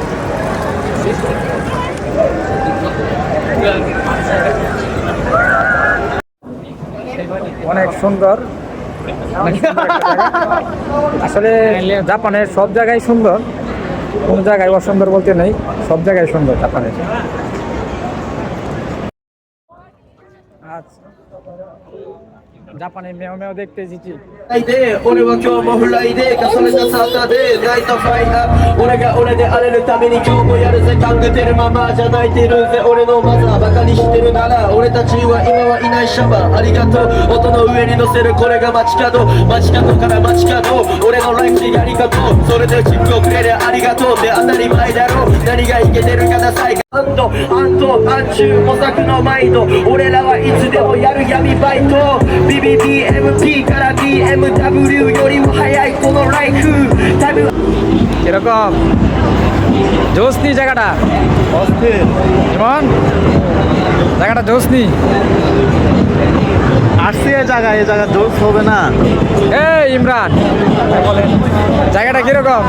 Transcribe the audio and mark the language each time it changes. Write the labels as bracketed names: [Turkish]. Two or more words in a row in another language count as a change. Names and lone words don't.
[Bangla] অনেক সুন্দর, অনেক সুন্দর একটা জায়গা। আসলে জাপানের সব জায়গায় সুন্দর, কোন জায়গায় অসুন্দর বলতে নেই, সব জায়গায় সুন্দর জাপানের। জাপানের মেও মেও দেখতে এসেছি। [Japanese] 俺は今日もフライデー重ねたサーターデーナイトファイター俺が俺で荒れるために今日もやるぜ考えてるままじゃ泣いてるぜ俺のマザーバカにしてるなら俺たちは今はいないシャバありがとう音の上に乗せるこれが街角街角から街角俺のライフでありがとうそれでチップをくれりゃありがとうって当たり前だろう何がいけてるかなさい安堵安中模索のマインド俺らはいつでもやる闇バイト BBBMP から BMW よりも早いこのライフタイム [Bangla] এরকম জোসনি জায়গাটা, যেমন জায়গাটা জোসনি। আসছি এই জায়গা জোস হবে না। এই ইমরান, জায়গাটা কিরকম?